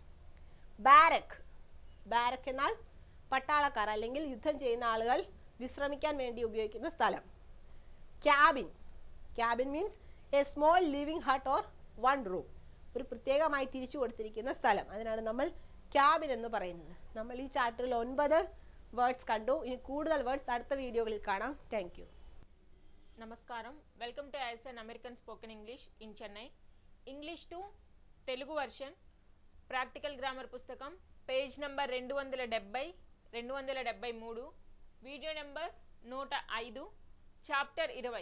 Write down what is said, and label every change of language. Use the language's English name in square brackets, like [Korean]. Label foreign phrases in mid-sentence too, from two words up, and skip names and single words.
[Malayalam] ബാരക്ക് എന്നാൽ പട്ടാളക്കാർ അല്ലെങ്കിൽ യുദ്ധം ചെയ്യുന്ന ആളുകൾ വിശ്രമിക്കാൻ വേണ്ടി ഉപയോഗിക്കുന്ന സ്ഥലം. [English] cabin means a small living hut or one room, [Malayalam] ഒരു പ്രത്യേകമായി തിരിച്ചു കൊടുത്തിരിക്കുന്ന സ്ഥലം. അതിനാണ് നമ്മൾ ക്യാബിൻ എന്ന് പറയുന്നത്. നമ്മൾ ഈ ചാപ്റ്ററിൽ 9 വേർഡ്സ് കണ്ടു. ഇനി കൂടുതൽ വേർഡ്സ് അടുത്ത വീഡിയോകളിൽ കാണാം. [English] thank you. [Telugu] నమస్కారం. [English] welcome to ISN American spoken English in Chennai. English to Telugu version practical grammar పుస్తకం page number 270 273, video number 105, chapter 20.